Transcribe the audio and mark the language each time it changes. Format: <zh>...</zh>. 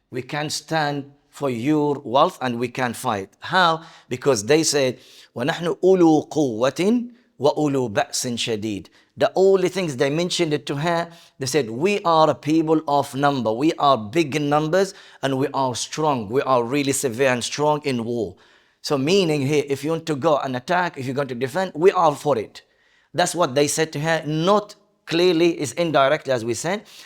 <en>We can stand for your wealth and we can fight. How? Because they said,</en> <ar>وَنَحْنُ أُولُو قُوَّةٍ وَأُولُو بَأْسٍ شَدِيد.</ar> <en>The only things they mentioned it to her, they said, we are a people of number. We are big in numbers and we are strong. We are really severe and strong in war. So meaning here, if you want to go and attack, if you're going to defend, we are for it. That's what they said to her. Not clearly, is indirectly as we said.</en>